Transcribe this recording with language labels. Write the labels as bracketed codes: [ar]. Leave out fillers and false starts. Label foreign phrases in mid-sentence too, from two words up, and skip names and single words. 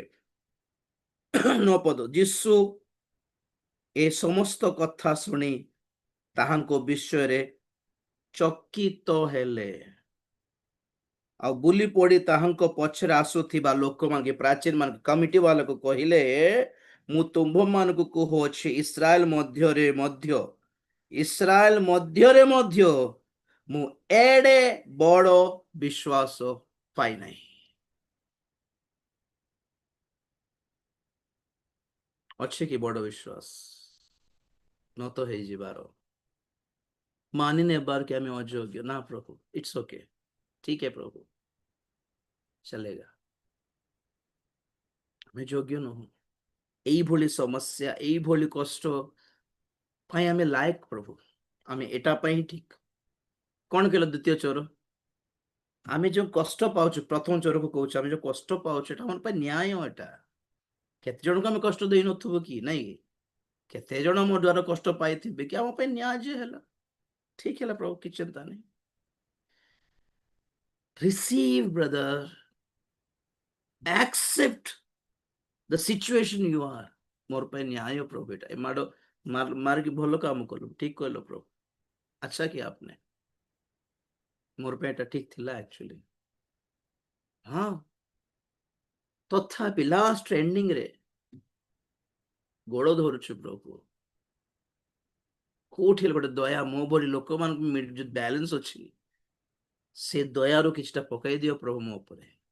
[or] 9 ପଦ, ଯୀଶୁ ଏ ସମସ୍ତ କଥା ଶୁଣି ତାହାଙ୍କ ବିଷୟରେ ଚକିତ ହେଲେ, ଆଉ ବୁଲି ପଡି ତାହାଙ୍କ ପଛରେ ଆସୁଥିବା ଲୋକମାନେ, ପ୍ରାଚୀନ ମାନଙ୍କୁ, କମିଟି ବାଲାକୁ କହିଲେ, ମୁଁ ତୁମ୍ଭମାନଙ୍କୁ କହୁଅଛି, ଇସ୍ରାଏଲ ମଧ୍ୟରେ ମଧ୍ୟ ମୁଁ ଏଡେ ବଡ ବିଶ୍ୱାସ ପାଇନାହିଁ। ଅଛି କି ବଡ ବିଶ୍ୱାସ? নত ହେଇଯିବାର, ମାନି ନେବାର କି ଆମେ ଅଯୋଗ୍ୟ? ନା ପ୍ରଭୁ, [en] it's okay, [hi] ठीक है प्रभु, चलेगा, [or] ଆମେ ଯୋଗ୍ୟ ନୁହଁ। এইଭଳି ସମସ୍ୟା, এইଭଳି କଷ୍ଟ ପାଇଁ ଆମେ ଲାୟକ ପ୍ରଭୁ, ଆମେ ଏଟା ପାଇଁ ଠିକ। କଣ କହିଲ ଦ୍ୱିତୀୟ ଚୋର? ଆମେ ଯୋଉ କଷ୍ଟ ପାଉଛୁ, ପ୍ରଥମ ଚୋରକୁ କହୁଛୁ, ଆମେ ଯୋଉ କଷ୍ଟ ପାଉଛୁ ଏଟା ଆମ ପାଇଁ ନ୍ୟାୟ। ଏଟା କେତେ ଜଣଙ୍କୁ ଆମେ କଷ୍ଟ ଦେଇନଥିବୁ କି? ନାଇଁ, କେତେ ଜଣ ମୋ ଦ୍ୱାରା କଷ୍ଟ ପାଇଥିବେ କି? ଆମ ପାଇଁ ନ୍ୟାୟ ଯେ ହେଲା, ଠିକ ହେଲା ପ୍ରଭୁ, କିଛି ଚିନ୍ତା ନାହିଁ। [en] receive brother, accept the situation you are। [or] ମୋର ପାଇଁ ନ୍ୟାୟ ପ୍ରଭୁ, ଏଟା ଏ ମାଡ ମାରିକି ଭଲ କାମ କଲୁ, ଠିକ କହିଲ ପ୍ରଭୁ, ଆଚ୍ଛା କି आपने, ମୋର ପାଇଁ ଏଟା ଠିକ ଥିଲା ଆକ୍ଚୁଆଲି। ହଁ, ତଥାପି [en] last ending [or] ରେ ଗୋଡ ଧରୁଛୁ ପ୍ରଭୁ, କୋଉଠି ହେଲେ ଗୋଟେ ଦୟା ମୋ ଭଳି ଲୋକମାନଙ୍କୁ ଯୋଉ ବ୍ୟାଲେନ୍ସ ଅଛି, ସେ ଦୟାରୁ କିଛିଟା ପକାଇ ଦିଅ ପ୍ରଭୁ ମୋ ଉପରେ।